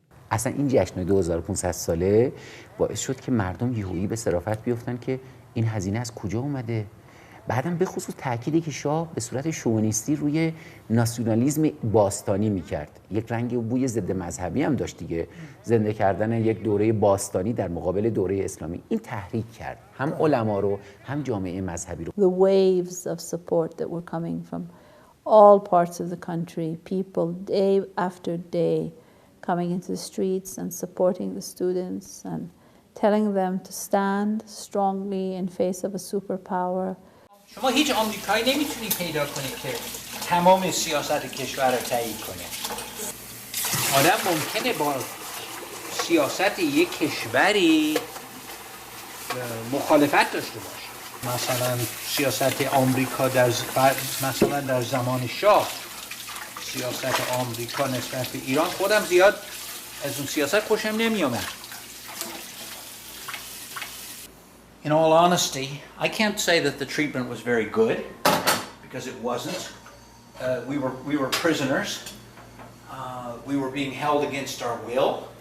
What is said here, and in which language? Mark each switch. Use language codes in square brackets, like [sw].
[fa] اصلا این جشن 2500 ساله باعث شد که مردم یهویی به صرافت بیفتن که این هزینه از کجا اومده. بعدم به خصوص تأکیدی که شاه به صورت شوونیستی روی ناسیونالیسم باستانی میکرد. یک رنگ و بوی ضد مذهبی هم داشت دیگه، زنده کردن یک دوره باستانی در مقابل دوره اسلامی. این تحریک کرد هم علما رو هم جامعه مذهبی رو. [en] The waves of support that were coming from all parts of the country, people day after day coming into the streets and supporting the students and telling them to stand strongly in face of a superpower. [fa] شما هیچ آمریکایی نمیتونی پیدا کنی که تمام سیاست کشور رو تایید کنه. آدم ممکنه با سیاست یک کشوری مخالفت داشته باشه. مثلا سیاست آمریکا مثلا در زمان شاه، سیاست آمریکا نسبت به ایران خودم زیاد از اون سیاست خوشم نمیومد. [en] In all honesty, I can't say that the treatment was very good, because it wasn't. We were prisoners. We were being held against our will.